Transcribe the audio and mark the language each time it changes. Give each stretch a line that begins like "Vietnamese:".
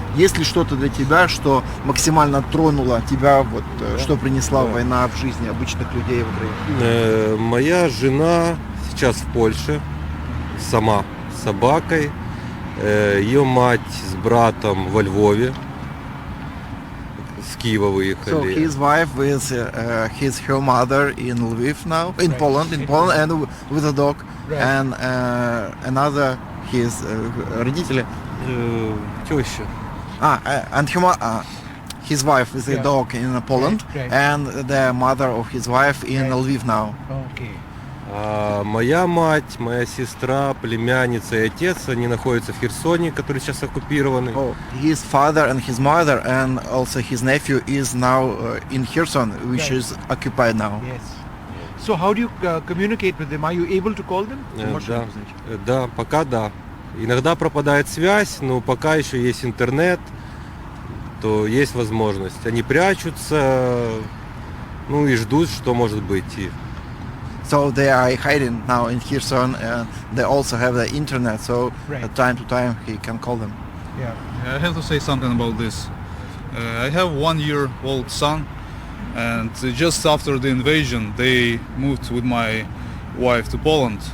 Russian: Есть ли что-то для тебя, что максимально тронуло тебя, вот, что принесла война в жизни обычных людей в Украине? Моя жена сейчас в Польше, сама с собакой. Ее мать с братом во Львове, с Киева выехали.
English: So his wife with her mother in Lviv now, in Poland, and with a dog, and another his
Russian: родители. Теща.
English: And his wife with a dog in Poland, and the mother of his wife in Lviv now. Okay.
Russian: А моя мать, моя сестра, племянница и отец, они находятся в Херсоне, который сейчас оккупированный.
English: Oh, his father and his mother and also his nephew is now in Kherson, which is occupied now. Yes. So how do you communicate with them? Are you able to call them?
Russian: Да, пока да. Иногда пропадает связь, но пока еще есть интернет, то есть возможность. Они прячутся, ну и ждут, что может быть.
English: So they are hiding now in Kherson, and they also have the internet, so time to time he can call them. Yeah. I have to say something about this. I have 1-year-old son, and just after the invasion they moved with my wife to Poland.